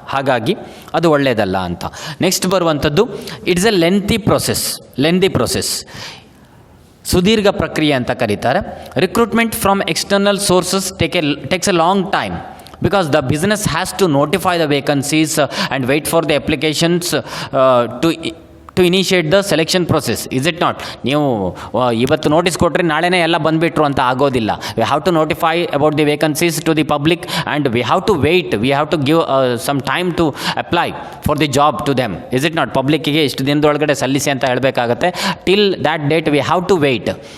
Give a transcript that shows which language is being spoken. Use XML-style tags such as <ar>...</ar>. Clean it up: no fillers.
<kn>ಹಾಗಾಗಿ ಅದು ಒಳ್ಳೆಯದಲ್ಲ ಅಂತ. ನೆಕ್ಸ್ಟ್ ಬರುವಂಥದ್ದು</kn> <en>it's a lengthy process,</en> <kn>ಸುದೀರ್ಘ ಪ್ರಕ್ರಿಯೆ ಅಂತ ಕರೀತಾರೆ.</kn> <en>Recruitment from external sources takes a long time because the business has to notify the vacancies and wait for the applications to initiate the selection process. Is it not?</en> <kn>ನೀವು ಇವತ್ತು notice ಕೊಟ್ಟರೆ ನಾಳೆನೇ ಎಲ್ಲ ಬಂದುಬಿಟ್ರು ಅಂತ ಆಗೋದಿಲ್ಲ.</kn> <en>We have to notify about the vacancies to the public and we have to wait, we have to give some time to apply for the job to them. Is it not?</en> <kn>ಪಬ್ಲಿಕ್ಕಿಗೆ ಇಷ್ಟು ದಿನದೊಳಗಡೆ ಸಲ್ಲಿಸಿ ಅಂತ ಹೇಳಬೇಕಾಗತ್ತೆ.</kn> <en>Till that date we have to wait.</en>